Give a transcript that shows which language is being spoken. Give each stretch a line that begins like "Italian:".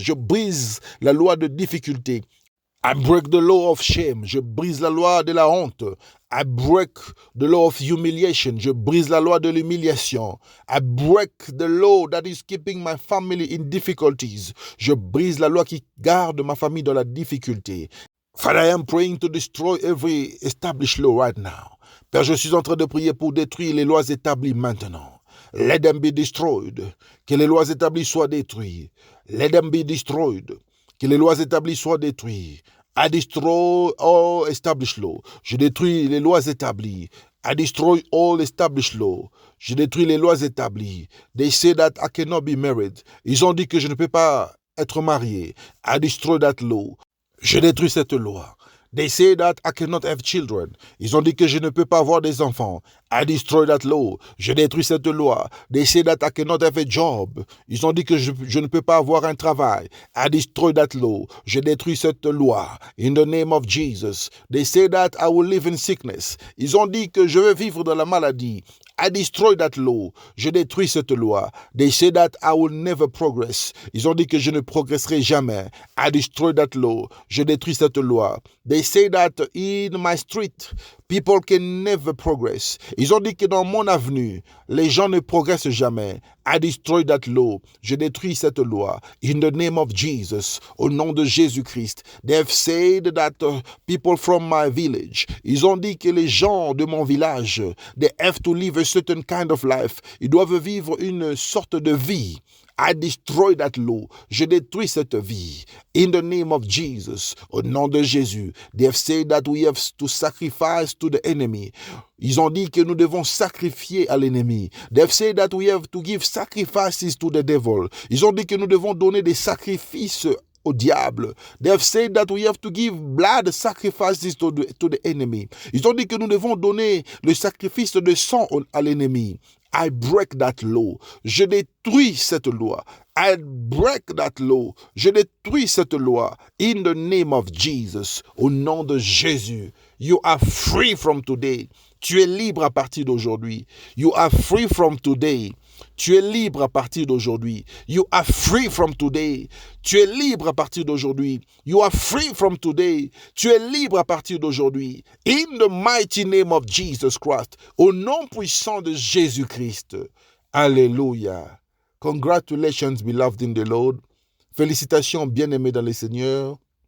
French: Je brise la loi de difficulté.
English: I break the law of shame.
French: Je brise la loi de la honte.
English: I break the law of humiliation.
French: Je brise la loi de l'humiliation.
English: I break the law that is keeping my family in difficulties.
French: Je brise la loi qui garde ma famille dans la difficulté.
English: Father, I am praying to destroy every established law right now.
French: Père, je suis en train de prier pour détruire les lois établies maintenant.
English: Let them be destroyed.
French: Que les lois établies soient détruites.
English: Let them be destroyed.
French: Que les lois établies soient détruites.
English: I destroy all established law.
French: Je détruis les lois établies.
English: I destroy all established law.
French: Je détruis les lois établies.
English: They say that I cannot be married.
French: Ils ont dit que je ne peux pas être marié.
English: I destroy that law.
French: Je détruis cette loi.
English: They say that I cannot have children.
French: Ils ont dit que je ne peux pas avoir des enfants.
English: I destroy that law.
French: Je détruis cette loi.
English: They say that I cannot have a job.
French: Ils ont dit que je ne peux pas avoir un travail.
English: I destroy that law.
French: Je détruis cette loi.
English: In the name of Jesus. They say that I will live in sickness.
French: Ils ont dit que je vais vivre dans la maladie.
English: I destroy that law.
French: Je détruis cette loi.
English: They say that I will never progress.
French: Ils ont dit que je ne progresserai jamais.
English: I destroy that law.
French: Je détruis cette loi.
English: They say that in my street, people can never progress.
French: Ils ont dit que dans mon avenue, les gens ne progressent jamais.
English: I destroy that law.
French: Je détruis cette loi.
English: In the name of Jesus.
French: Au nom de Jésus-Christ.
English: They have said that people from my village.
French: Ils ont dit que les gens de mon village,
English: they have to live a certain kind of life.
French: Ils doivent vivre une sorte de vie.
English: I destroy that law.
French: Je détruis cette vie.
English: In the name of Jesus.
French: Au nom de Jésus.
English: They have said that we have to sacrifice to the enemy.
French: Ils ont dit que nous devons sacrifier à l'ennemi.
English: They have said that we have to give sacrifices to the devil.
French: Ils ont dit que nous devons donner des sacrifices au diable.
English: They have said that we have to give blood sacrifices to the enemy.
French: Ils ont dit que nous devons donner le sacrifice de sang à l'ennemi.
English: I break that law.
French: Je détruis cette loi.
English: I break that law.
French: Je détruis cette loi.
English: In the name of Jesus.
French: Au nom de Jésus.
English: You are free from today.
French: Tu es libre à partir d'aujourd'hui.
English: You are free from today.
French: Tu es libre à partir d'aujourd'hui.
English: You are free from today.
French: Tu es libre à partir d'aujourd'hui.
English: You are free from today.
French: Tu es libre à partir d'aujourd'hui.
English: In the mighty name of Jesus Christ.
French: Au nom puissant de Jésus-Christ. Alléluia.
English: Congratulations, beloved in the Lord.
French: Félicitations, bien-aimés dans le Seigneur.